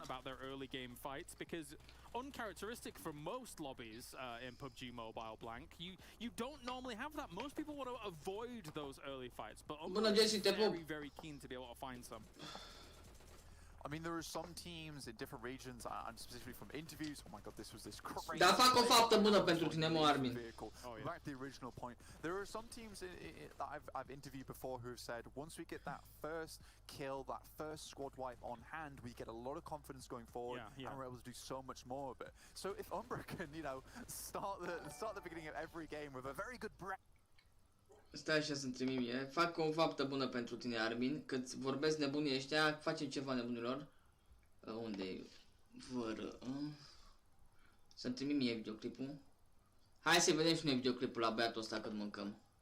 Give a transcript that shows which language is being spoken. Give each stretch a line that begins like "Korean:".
English: about their early game fights, because uncharacteristic for most lobbies in PUBG Mobile, Blank, you don't normally have that. Most people want to avoid those early fights, but very, very keen to be able to find some. I mean, there are some teams in different regions, and specifically from interviews. Oh my God, this was this crazy.
Romanian: Dar fac o faptă bună pentru tine, mă, Armin.
English: Back to the original point. There are some teams that I've interviewed before who have said once we get that first kill, that first squad wipe on hand, we get a lot of confidence going forward, and we're able to do so much more of it. So if Umbra can, start the beginning of every game with a very good breath.
Romanian: Stai așa să-mi trimit mie. Fac o faptă bună pentru tine, Armin. Că-ți vorbesc nebunii ăștia, facem ceva nebunilor. Unde-i? Fără. Să-mi trimit mie videoclipul. Hai să vedem și noi videoclipul la băiatul ăsta când mâncăm.